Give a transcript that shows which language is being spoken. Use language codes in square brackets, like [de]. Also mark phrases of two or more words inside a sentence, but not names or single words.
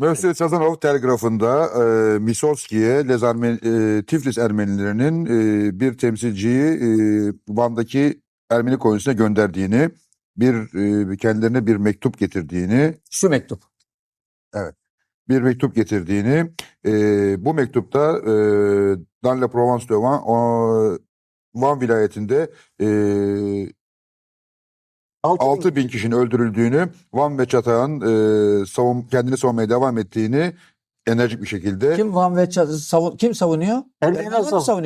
[tr] Mösyö Sazanov telgrafında Misolski'ye Tiflis Ermenilerinin bir temsilciyi Van'daki Ermeni kolonyasına gönderdiğini, kendilerine bir mektup getirdiğini, Şu mektup. bu mektupta [fr] dans la Provence de [tr] Van vilayetinde 6.000 kişinin öldürüldüğünü, Van ve Çatak'ın kendini savunmaya devam ettiğini enerjik bir şekilde Kim Van ve kim savunuyor? Ermeniler mi savunuyor?